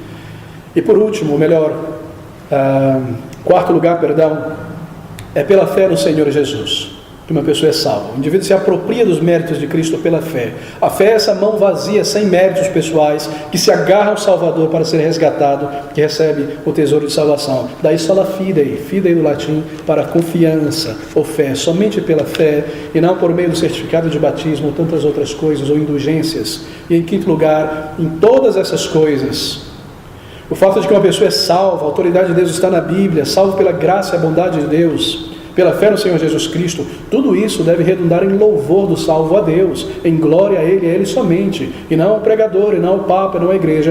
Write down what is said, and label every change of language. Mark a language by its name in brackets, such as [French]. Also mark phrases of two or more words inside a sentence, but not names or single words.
[Portuguese] E por último, quarto lugar, é pela fé no Senhor Jesus. que uma pessoa é salva. O indivíduo se apropria dos méritos de Cristo pela fé. A fé é essa mão vazia, sem méritos pessoais, que se agarra ao Salvador para ser resgatado, que recebe o tesouro de salvação. Daí [Latin] sola fidei, [Portuguese] fidei do latim, para confiança ou fé, somente pela fé, e não por meio do certificado de batismo ou tantas outras coisas, ou indulgências. E em quinto lugar, em todas essas coisas, o fato de que uma pessoa é salva, a autoridade de Deus está na Bíblia, salvo pela graça e a bondade de Deus, pela fé no Senhor Jesus Cristo, tudo isso deve redundar em louvor do salvo a Deus, em glória a Ele somente, e não ao pregador, e não ao Papa, não à igreja.